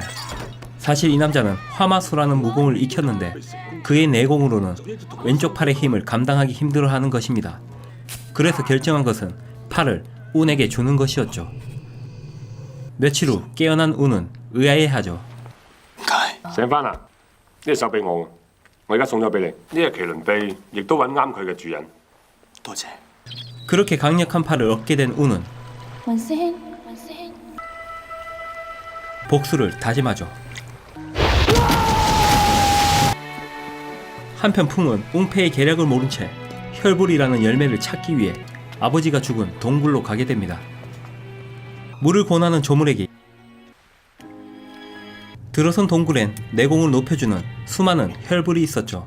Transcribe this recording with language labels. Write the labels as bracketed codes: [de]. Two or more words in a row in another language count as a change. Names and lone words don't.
[ko] 사실 이 남자는 화마수라는 무공을 익혔는데 그의 내공으로는 왼쪽 팔의 힘을 감당하기 힘들어하는 것입니다. 그래서 결정한 것은 팔을 운에게 주는 것이었죠. 며칠 후 깨어난 운은 의아해하죠. [yue] 醒翻啦！呢隻手俾我，我而家送咗俾你。呢隻麒麟臂亦都揾啱佢嘅主人。多謝。 [ko] 그렇게 강력한 팔을 얻게 된 운은 [yue] 雲師兄，雲師兄。 [ko] 복수를 다짐하죠. 한편 풍은 웅패의 계략을 모른 채 혈불이라는 열매를 찾기 위해 아버지가 죽은 동굴로 가게 됩니다. 물을 권하는 조물에게 들어선 동굴엔 내공을 높여주는 수많은 혈불이 있었죠.